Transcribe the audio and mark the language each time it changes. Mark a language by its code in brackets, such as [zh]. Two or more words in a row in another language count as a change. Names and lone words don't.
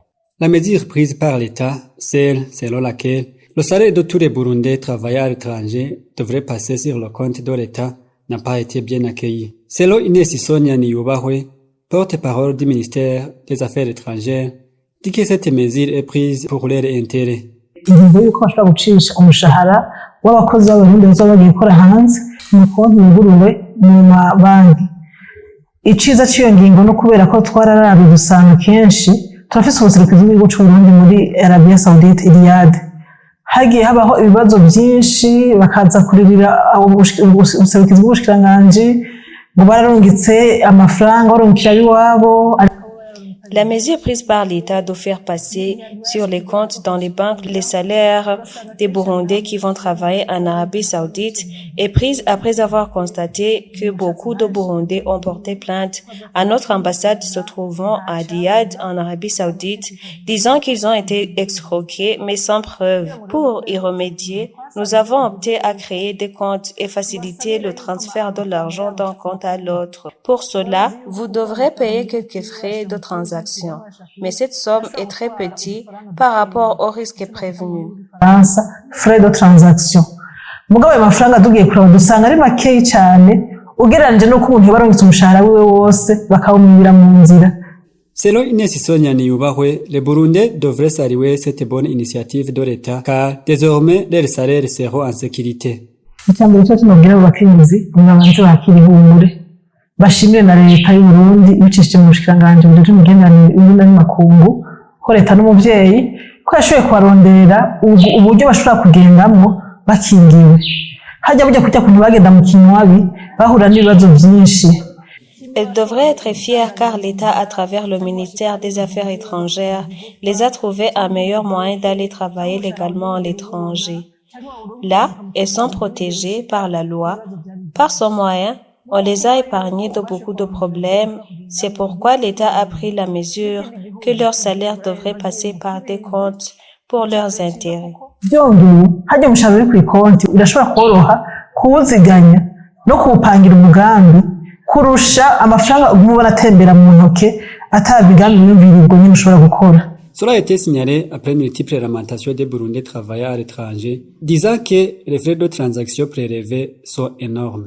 [fr] La mesure prise par l'État, celle selon laquelle le salaire de tous les Burundais travailleurs étrangers devrait passer sur le compte de l'État, n'a pas été bien accueillie. Selon Inès Sonia Niyubahwe, porte-parole du ministère des Affaires étrangères, dit que cette mesure est prise pour leur intérêt. [rn] ingingo y'uko bashobora gucisha umushahara w'abakozi b'abarundi bazaba bagiye gukora hanze mu konti yuguruwe mu mabanki. Iciza cy'iyo ngingo no kubera ko twararabi gusanga kenshi turafise ubuserukizi bw'igihugu c'Uburundi muri Arabia Saoudite Riyadh. Hagiye habaho ibibazo byinshi bakaza kuririra ubuserukizi bw'ubushikiranganji ngo bararungitse amafaranga barungikira iwabo. [fr] La mesure prise par l'État de faire passer sur les comptes dans les banques les salaires des Burundais qui vont travailler en Arabie Saoudite est prise après avoir constaté que beaucoup de Burundais ont porté plainte à notre ambassade se trouvant à Riyad en Arabie Saoudite, disant qu'ils ont été escroqués mais sans preuve. Pour y remédier, nous avons opté à créer des comptes et faciliter le transfert de l'argent d'un compte à l'autre. Pour cela, vous devrez payer quelques frais de transaction. Mais cette somme est très petite par rapport au risque prévenu. Frais de transaction. [rn] Mugabo ayo mafaranga tugiye kuraba dusanga ari makeyi cyane ugereranije no ku muntu barongitse umushahara wiwe wose bakawumira mu nzira. [fr] Selon Inès Sonia Niyubahwe, les Burundais devraient saluer cette bonne initiative de l'État car désormais leurs salaires seront en sécurité. [rn] Icyambere cyo kinobwira abakenyezi babanze bakiri humure. Bashimire na leta y'u Burundi ibicishije mu bushikiranganje bujejwe imigenderanire y'uburundi n'amakungu ko leta n'umuvyeyi ko yashoboye kubaronderera uburyo bashobora kugendamwo bakingiwe. Hajya burya kujya kuntu bagenda mu kinywabi bahura n'ibibazo byinshi. [fr] Elle devrait être fière car l'État, à travers le ministère des Affaires étrangères, les a trouvé un meilleur moyen d'aller travailler légalement à l'étranger. Là, elles sont protégées par la loi. Par ce moyen, on les a épargnés de beaucoup de problèmes. C'est pourquoi l'État a pris la mesure que leur salaire devrait passer par des comptes pour leurs intérêts. [rn] Byongeye hajya umushahara uri ku ikonti urashobora koroha kuwuziganya no kuwupangira umugambi kurusha amafaranga ubu baratembera mu ntoke atabigambi n'ibiribwo nyine ushobora gukora. [fr] Cela a été signalé après une multiple lamentation des Burundais travaillant à l'étranger, disant que les frais de transaction prélevés sont énormes.